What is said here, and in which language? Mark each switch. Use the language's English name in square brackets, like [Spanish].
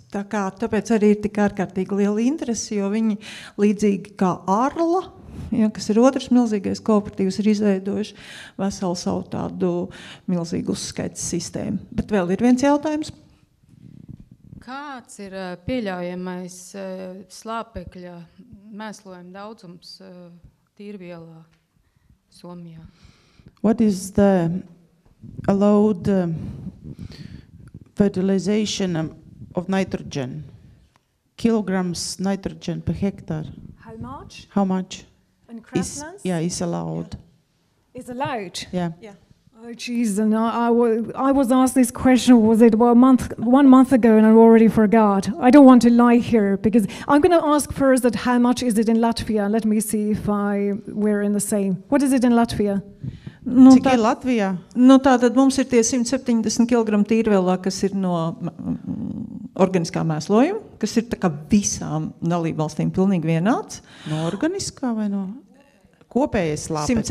[Latvian] Tāpēc arī ir tik ārkārtīgi liela interese, jo viņi līdzīgi kā Arla, kas ir otrs milzīgais kooperatīvs, ir izveidojuši veselu savu tādu milzīgu uzskaites sistēmu. Bet vēl ir viens jautājums. Kāds ir pieļaujamais slāpekļa mēslojuma daudzums tīrvielā Somijā? [English] What is the allowed fertilization of nitrogen? Kilograms nitrogen per hectare. How much? How much In is Craftslands? is allowed? Is allowed? Yeah. Oh, jeez, and I was asked this question, was it 1 month ago, and I already forgot. I don't want to lie here, because I'm going to ask first that how much is it in Latvia? Let me see if we're in the same. What is it in Latvia? [Latvian] Cik ir Latvijā? Tātad mums ir tie 170 kg tīrvielā, kas ir no organiskā mēslojuma, kas ir tā kā visām dalībvalstīm pilnīgi vienāds. No organiskā vai no kopējais slāpeklis?